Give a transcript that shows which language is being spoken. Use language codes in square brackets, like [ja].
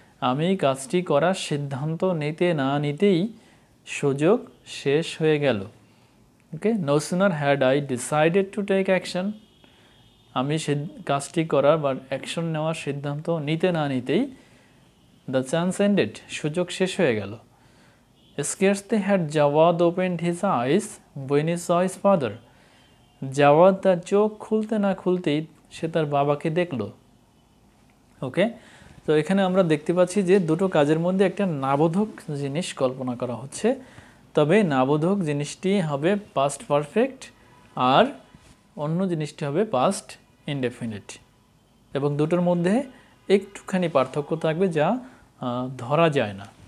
[bn] আমি কাজটি করার সিদ্ধান্ত নিতে না নিতেই সুযোগ শেষ হয়ে গেল। ওকে, [en] no sooner had I decided to take action, [bn] আমি কাজটি করার বা অ্যাকশন নেওয়ার সিদ্ধান্ত নিতে না নিতেই [en] the chance ended, [bn] সুযোগ শেষ হয়ে গেল। [en] Scarcely had Jawad opened his eyes when he saw his father, [bn] Javad তার চোখ খুলতে না খুলতেই সে তার বাবাকে দেখল। ওকে, তো এখানে আমরা দেখতে পাচ্ছি যে দুটো কাজের মধ্যে একটা নাবোধক জিনিস কল্পনা করা হচ্ছে, তবে নাবোধক জিনিসটি হবে পাস্ট পারফেক্ট আর অন্য জিনিসটি হবে পাস্ট ইনডেফিনিট, এবং দুটোর মধ্যে একটুখানি পার্থক্য থাকবে যা ধরা যায় না।